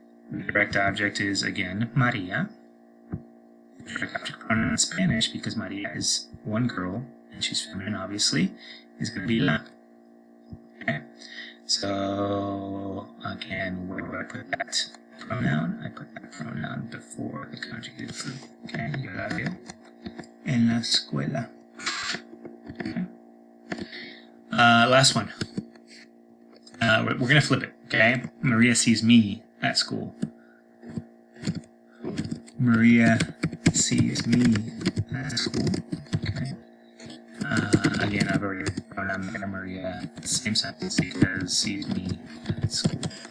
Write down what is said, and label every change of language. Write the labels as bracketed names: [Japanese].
[English] The direct object is, again, Maria. The direct object pronoun in Spanish, because Maria is one girl, and she's feminine, obviously, is going to be la. Okay. So, again, where do I put that pronoun? I put that pronoun before the conjugated verb. [Spanish] Okay, yo la veo en la escuela. [English] Okay. Last one. We're going to flip it, okay? Maria sees me at school. Maria sees me at school. Okay. Again, I've already pronoun there, Maria. Same sentence because sees me at school.